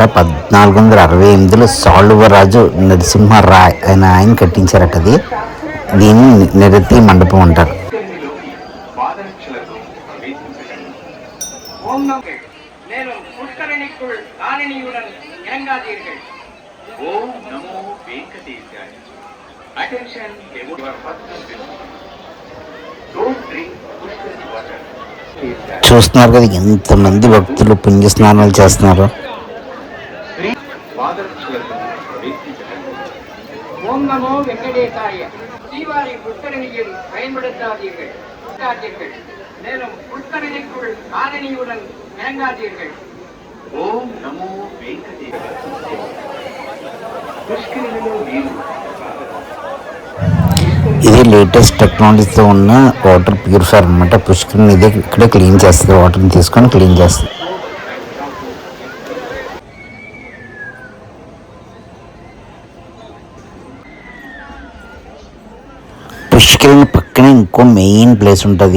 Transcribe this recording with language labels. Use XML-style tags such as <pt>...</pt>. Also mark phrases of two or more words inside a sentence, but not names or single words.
<te>1468లో సాళువరాజు నరసింహరాయ్ ఆయన కట్టించారట. అది దీన్ని నిరతి మండపం అంటారు.</te> <sa>ఓం నమో వెంకటేశాయ.</sa> <en>Attention, your personal business. Don't drink pushkar water.</en> <te>చూస్తున్నారు కదా ఎంతమంది భక్తులు పుణ్య స్నానాలు చేస్తున్నారు.</te> <sa>ஓம் நமோ வெங்கடேசாய.</sa> <ta>தீவாரி புஷ்கரணியில் பயன்படுத்தாதீர்கள், மேலும் புஷ்கரணிக்குள் காலனியுடன் இறங்காதீர்கள்.</ta> <sa>ఓం నమో వెంకటేశాయ.</sa> <te>పుష్కరిణిలో నీరు ఇది</te> <en>latest technology</en> <te>ఉన్న</te> <en>water purifier</en> <te>అనమాట. పుష్కరిణి ఇదే ఇక్కడే క్లీన్ చేస్తుంది, వాటర్ని తీసుకొని క్లీన్ చేస్తుంది. పుష్కరిణి పక్కనే ఇంకో</te> <en>main place</en> <te>ఉంటుంది.</te>